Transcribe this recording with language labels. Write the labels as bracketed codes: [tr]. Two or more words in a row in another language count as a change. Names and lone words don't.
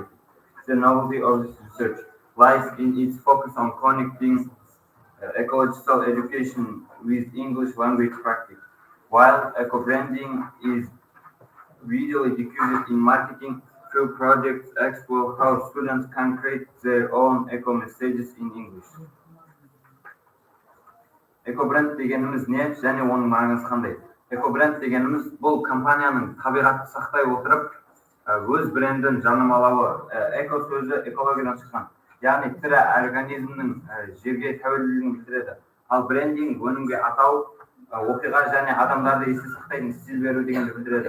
[en] The novelty of this research lies in its focus on connecting ecological education with English language practice. While eco-branding is visually diffused in marketing, few projects explore how students can create their own eco-messages in English. [kk] Eco-brand дегеніміз не және оның маңызы қандай? Eco-brand дегеніміз бұл компанияның табиғатты сақтай отырып, өз брендін жарнамалауы. Эко сөзі экологиядан шыққан. Яғни тірі организмнің жерге тәуелділігін білдіреді. Ал брендинг өнімге атау, оқиға және адамдарды есте сақтайтын стиль беру дегенді білдіреді.